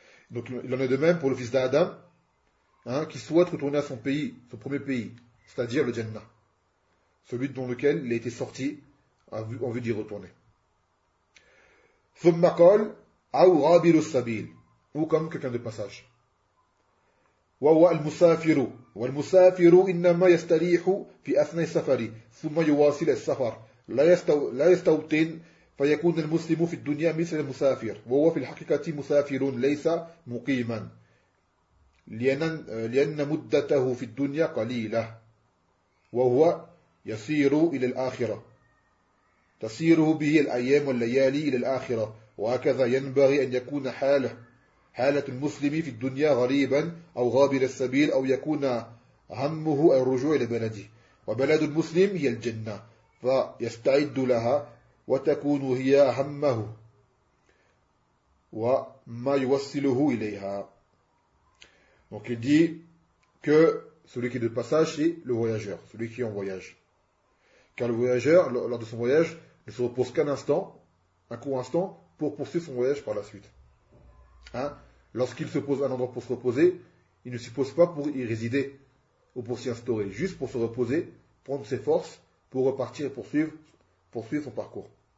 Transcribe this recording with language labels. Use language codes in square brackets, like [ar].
[fr] Donc il en est de même pour le fils d'Adam, hein, qui souhaite retourner à son pays, son premier pays, c'est-à-dire le Jannah. Celui dont lequel il a été sorti en vue d'y retourner. [ar] ثم قال أو غابر السبيل [fr] ou comme quelqu'un de passage. [ar] وهو المسافر والمسافر إنما يستريح في أثناء السفر ثم يواصل السفر لا يستوطن فيكون المسلم في الدنيا مثل المسافر وهو في الحقيقة مسافر ليس مقيما لأن مدته في الدنيا قليلة وهو يسير إلى الآخرة تسيره به الأيام والليالي إلى الآخرة وهكذا ينبغي أن يكون حالة المسلم في الدنيا غريبا أو غابر السبيل أو يكون همه الرجوع إلى بلده وبلد المسلم هي الجنة فيستعد لها وتكون هي همه وما يوصله إليها. [fr] Donc il dit que celui qui est de passage est le voyageur, celui qui est en voyage. Car le voyageur, lors de son voyage, ne se repose qu'un instant, un court instant, pour poursuivre son voyage par la suite. Hein? Lorsqu'il se pose un endroit pour se reposer, il ne s'y pose pas pour y résider ou pour s'y instaurer, juste pour se reposer, prendre ses forces pour repartir et poursuivre son parcours.